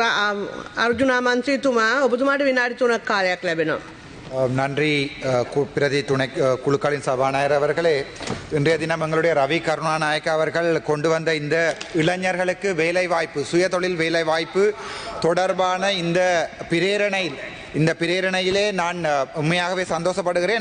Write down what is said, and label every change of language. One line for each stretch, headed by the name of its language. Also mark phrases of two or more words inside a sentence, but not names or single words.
Sinhala: අර්ජුනා මන්ත්‍රීතුමා ඔබතුමාට විනාඩි 3ක් කාලයක් ලැබෙනවා.
Tamil: நன்றி பிரதி துணை குழுக்களின் சபாநாயகர் அவர்களே, இன்றைய தினம் எங்களுடைய ரவி கருணாநாயக்க அவர்கள் கொண்டு வந்த இந்த இளைஞர்களுக்கு வேலைவாய்ப்பு, சுயதொழில் வேலைவாய்ப்பு தொடர்பான இந்த பிரேரணையிலே நான் உண்மையாகவே சந்தோஷப்படுகிறேன்.